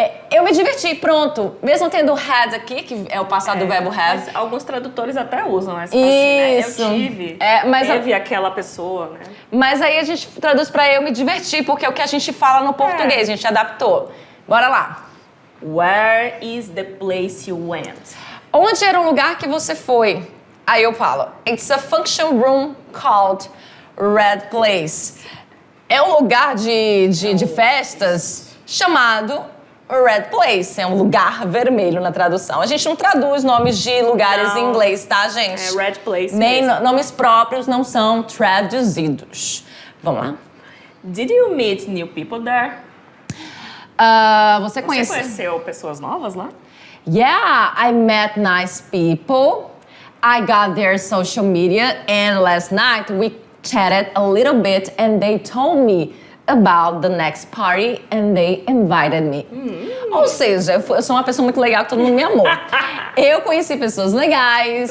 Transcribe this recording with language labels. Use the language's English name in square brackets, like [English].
[Portuguese] Eu me diverti, pronto. Mesmo tendo had aqui, que é o passado do verbo have. Mas alguns tradutores até usam essa Isso. Assim, né? Eu tive. Teve aquela pessoa, né? Mas aí a gente traduz pra eu me divertir, porque é o que a gente fala no português, a gente adaptou. Bora lá. [English] Where is the place you went? [Portuguese] Onde era o lugar que você foi? Aí eu falo, [English] it's a function room called Red Place. [Portuguese] É um lugar de festas chamado Red Place. É um lugar vermelho na tradução. A gente não traduz nomes de lugares em inglês, tá, gente? É Red Place Nem mesmo. Nomes próprios não são traduzidos. Vamos lá. [English] Did you meet new people there? [Portuguese] Você conheceu pessoas novas lá? [English] Yeah, I met nice people. I got their social media and last night we chatted a little bit and they told me about the next party and they invited me. [Portuguese] Ou seja, eu sou uma pessoa muito legal que todo mundo me amou. Eu conheci pessoas legais,